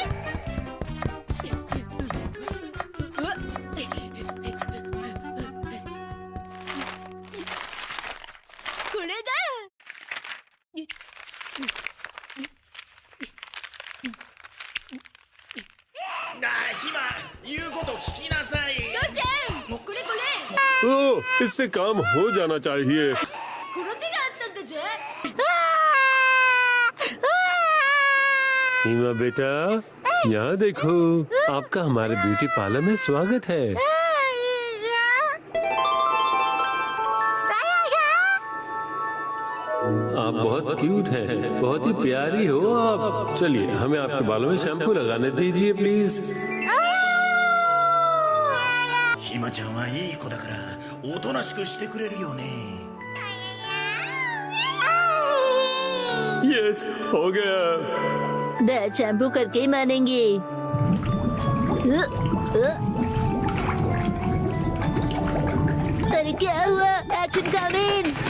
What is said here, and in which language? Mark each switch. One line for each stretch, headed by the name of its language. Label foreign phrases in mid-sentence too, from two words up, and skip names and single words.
Japanese: これだ。ひま、言うこと聞きなさい。きょうちゃん、これこれ。
Hindi: ओह, इससे काम हो जाना चाहिए।
Japanese: この手があったんだぜ。
Hindi: हिमा बेटा, यहाँ देखो, आपका हमारे
English: beauty parlour
Hindi: में स्वागत है। आप बहुत क्यूट हैं, बहुत ही प्यारी हो आप। चलिए हमें आपके बालों में शैम्पू लगाने दीजिए प्लीज।
Japanese: ひまちゃんはいい子だからおとなしくしてくれるよね。
Hindi: यस, हो गया। डैड शैम्पू करके ही मानेंगे। अरे क्या हुआ?
English: Action coming.